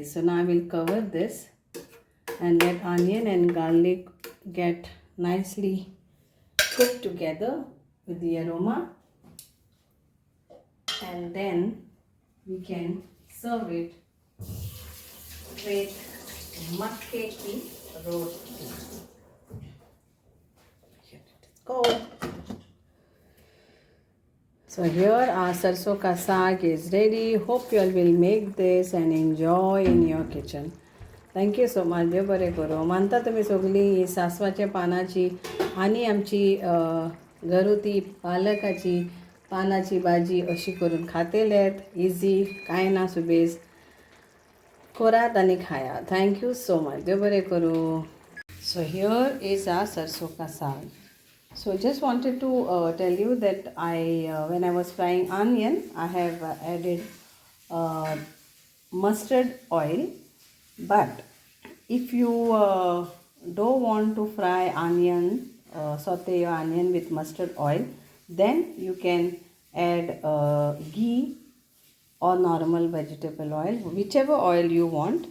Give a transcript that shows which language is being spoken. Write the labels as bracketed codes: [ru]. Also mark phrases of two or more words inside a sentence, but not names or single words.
[en] So now I will cover this and let onion and garlic get nicely cooked together with the aroma, and then we can serve it with Makki ki roti. Here it go. So here our Sarson Ka Saag is ready. Hope you all will make this and enjoy in your kitchen. Thank you so much. [kok] देव बरें करूं. मानता तुमी सगळीं सासवाच्या पानाची आनी आमची घरगुती पालकाची पानाची भाजी अशी करून खातेलेत. इजी, कांय ना सुबेज. करात आनी खायात. [en] Thank you so much. [kok] देव बरें करूं. [en] So here is our Sarson Ka Saag. So just wanted to tell you that when I was frying onion, I have added mustard oil. But if you don't want to fry onion, saute your onion with mustard oil, then you can add ghee or normal vegetable oil, whichever oil you want.